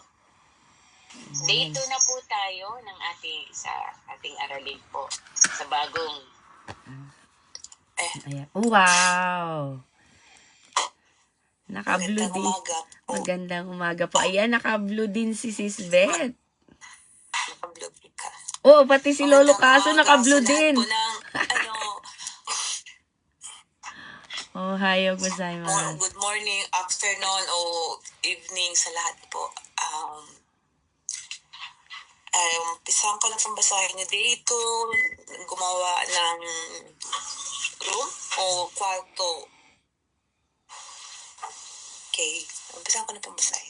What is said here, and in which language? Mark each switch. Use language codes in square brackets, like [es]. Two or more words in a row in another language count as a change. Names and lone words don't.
[tl] Day 2 na po tayo ng ating aralin po sa bagong Ayan. Wow! Naka-blue din. Magandang umaga po. Ayan, naka-blue din si Sis Beth. Naka-blue ka. Oh, pati si Lolo Caso naka-blue din. [ja] おはようございます. [en] Good morning, afternoon, o evening [tl] sa lahat po. Umpisahan ko na pong basahin niyo dito, gumawa ng room o kwarto. Okay, umpisahan ko na pong basahin.